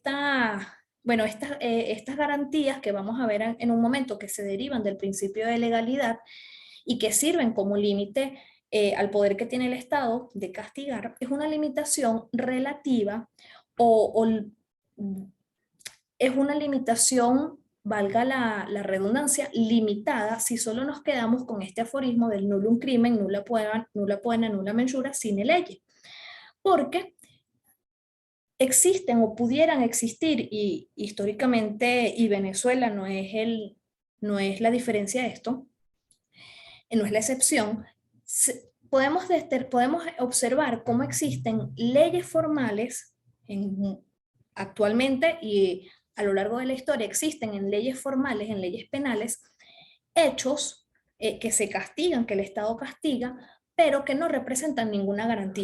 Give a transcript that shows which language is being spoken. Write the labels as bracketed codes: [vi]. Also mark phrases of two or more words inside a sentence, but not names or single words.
[es] Estas garantías que vamos a ver en un momento, que se derivan del principio de legalidad y que sirven como límite al poder que tiene el Estado de castigar, es una limitación relativa es una limitación, valga la redundancia, limitada si solo nos quedamos con este aforismo del [la] nullum crimen, nulla poena, nulla mensura, sine lege. [es] Porque existen o pudieran existir, y históricamente, y Venezuela no es la diferencia de esto, no es la excepción, podemos observar cómo existen leyes formales actualmente y a lo largo de la historia existen en leyes formales, en leyes penales, hechos que se castigan, que el Estado castiga, pero que no representan ninguna garantía.